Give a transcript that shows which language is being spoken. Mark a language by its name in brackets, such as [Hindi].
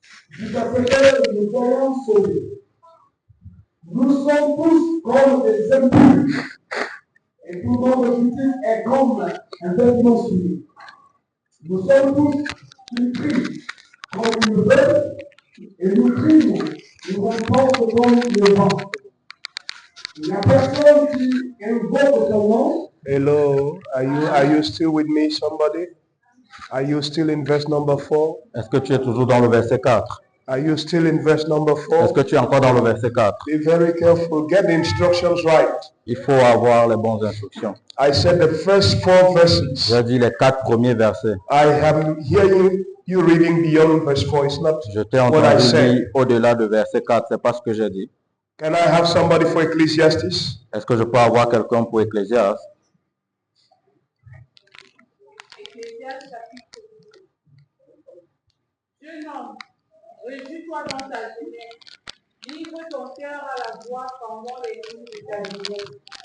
[French] Jusqu'à ce que nous soyons sauvés. Nous sommes tous comme des impurs et tout notre justice est comme un vêtement souillé. Nous sommes tous une prise comme une veuve et nous crions, nous remportons comme le vent. La personne qui invoque ton nom. [English] Hello, are you still with me, somebody? Are you still in verse number 4? [French] Est-ce que tu es toujours dans le verset 4? [English] Are you still in verse number 4? [French] Est-ce que tu es encore dans le verset 4? [English] Be very careful. Get the instructions right. [French] Il faut avoir les bonnes instructions. [English] I said the first 4 verses. [French] J'ai dit les 4 premiers versets. [English] I am hearing you reading beyond verse 4. It's not [French] Je t'ai [English] what I [French] entendu [English] said. [French] lire au-delà de verset 4. C'est pas ce que j'ai dit. Can I have somebody for Ecclesiastes? Est-ce que je peux avoir quelqu'un pour Ecclésiaste? Ecclésiaste chapitre 2. Jeune homme, réjouis-toi dans ta jeunesse. Livre ton cœur à la voix pendant les jours de ta jeunesse.